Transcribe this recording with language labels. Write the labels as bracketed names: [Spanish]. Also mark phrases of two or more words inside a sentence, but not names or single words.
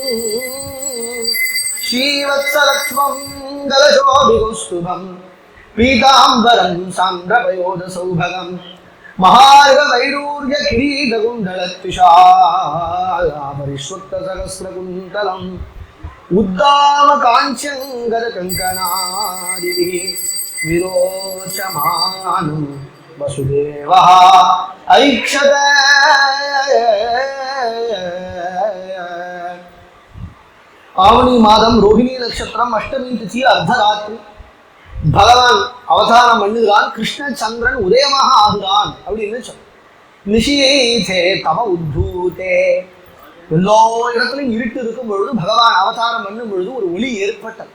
[Sanskrit] श्रीवत्सलक्ष्मं गलशोभिकौस्तुभं पीताम्बरं सान्द्रपयोधसौभगं महार्गवैडूर्यकिरीटकुण्डलत्विषापरिष्वक्तसहस्रकुन्तलम् उद्दामकाञ्च्यङ्गरकङ्कणादिभिः विरोचमानं वसुदेवः ऐक्षत. [Tamil] ஆவணி மாதம் ரோஹிணி நட்சத்திரம் அஷ்டமி திதி அர்த்தராத்திரி பகவான் அவதாரம் பண்ணுகிறான். கிருஷ்ண சந்திரன் உதயமாக ஆகுறான் அப்படின்னு சொல்ல. [Sanskrit] निशीथे तम उद्भूते, [Tamil] எல்லா இடத்துலையும் இருட்டு இருக்கும் பொழுது பகவான் அவதாரம் பண்ணும் பொழுது ஒரு ஒளி ஏற்பட்டது.